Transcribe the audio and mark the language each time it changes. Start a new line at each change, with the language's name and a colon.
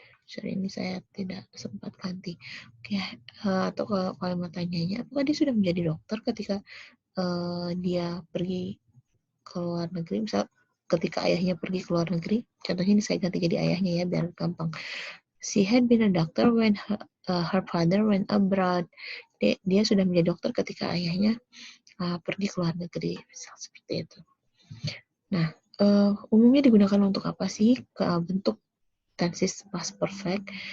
Indonesian: Sorry, ini saya tidak sempat ganti. Oke, atau kalau kalimat tanyanya, apakah dia sudah menjadi dokter ketika dia pergi ke luar negeri? Misal ketika ayahnya pergi ke luar negeri, contohnya ini saya ganti jadi ayahnya ya, biar gampang.
English: She had been a doctor when her father went abroad.
Indonesian: Dia sudah menjadi dokter ketika ayahnya pergi ke luar negeri, misal seperti itu. Nah, umumnya digunakan untuk apa sih bentuk tenses past perfect?